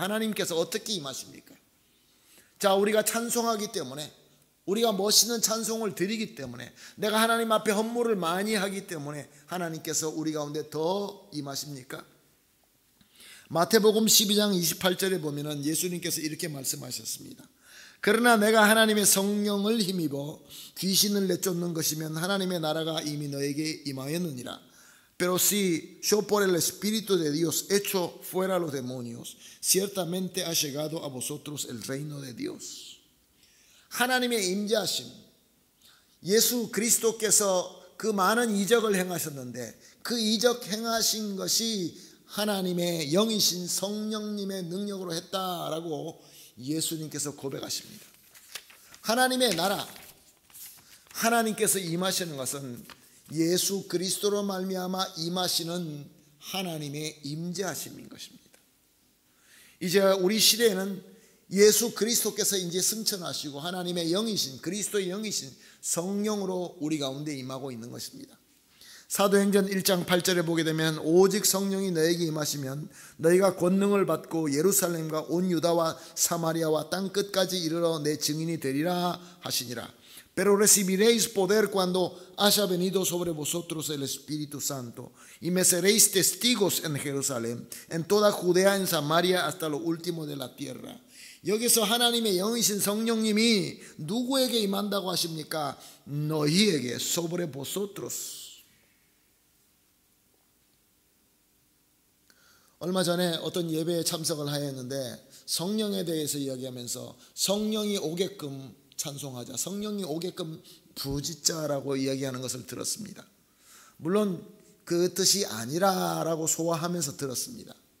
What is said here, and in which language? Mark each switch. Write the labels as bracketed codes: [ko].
[ko] 하나님께서 어떻게 임하십니까? 자, 우리가 찬송하기 때문에, 우리가 멋있는 찬송을 드리기 때문에, 내가 하나님 앞에 헌물을 많이 하기 때문에 하나님께서 우리 가운데 더 임하십니까? 마태복음 12장 28절에 보면은 예수님께서 이렇게 말씀하셨습니다. 그러나 내가 하나님의 성령을 힘입어 귀신을 내쫓는 것이면 하나님의 나라가 이미 너에게 임하였느니라. [es] Pero si yo por el Espíritu de Dios echo fuera los demonios, ciertamente ha llegado a vosotros el reino de Dios. [ko] 하나님의 임재하심, 예수 그리스도께서 그 많은 이적을 행하셨는데 그 이적 행하신 것이 하나님의 영이신 성령님의 능력으로 했다라고 예수님께서 고백하십니다. 하나님의 나라, 하나님께서 임하시는 것은 예수 그리스도로 말미암아 임하시는 하나님의 임재하심인 것입니다. 이제 우리 시대에는 예수 그리스도께서 이제 승천하시고 하나님의 영이신, 그리스도의 영이신 성령으로 우리 가운데 임하고 있는 것입니다. 사도행전 1장 8절에 보게 되면 오직 성령이 너에게 임하시면 너희가 권능을 받고 예루살렘과 온 유다와 사마리아와 땅 끝까지 이르러 내 증인이 되리라 하시니라. [es] Pero recibiréis poder cuando haya venido sobre vosotros el Espíritu Santo y me seréis testigos en Jerusalén, en toda Judea, en Samaria, hasta lo último de la tierra. [ko] 여기서 하나님의 영이신 성령님이 누구에게 임한다고 하십니까? 너희에게, [es] sobre vosotros. [ko] 얼마 전에 어떤 예배에 참석을 하였는데 성령에 대해서 이야기하면서 성령이 오게끔 찬송하자, 성령이 오게끔 부짖자라고 이야기하는 것을 들었습니다. 물론 그 뜻이 아니라라고 소화하면서 들었습니다.